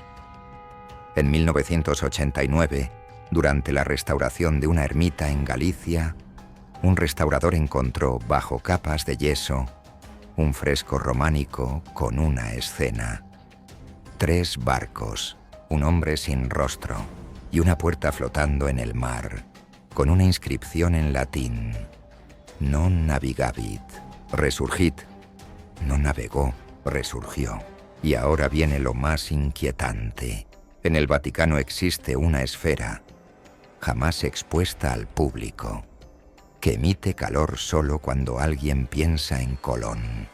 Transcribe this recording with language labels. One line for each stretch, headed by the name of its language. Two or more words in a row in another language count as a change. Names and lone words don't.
Spanish: En 1989, durante la restauración de una ermita en Galicia, un restaurador encontró bajo capas de yeso un fresco románico con una escena: 3 barcos, un hombre sin rostro y una puerta flotando en el mar, con una inscripción en latín:
Latin: Non navigavit, resurgit.
Spanish: No navegó, resurgió. Y ahora viene lo más inquietante. En el Vaticano existe una esfera, jamás expuesta al público, que emite calor solo cuando alguien piensa en Colón.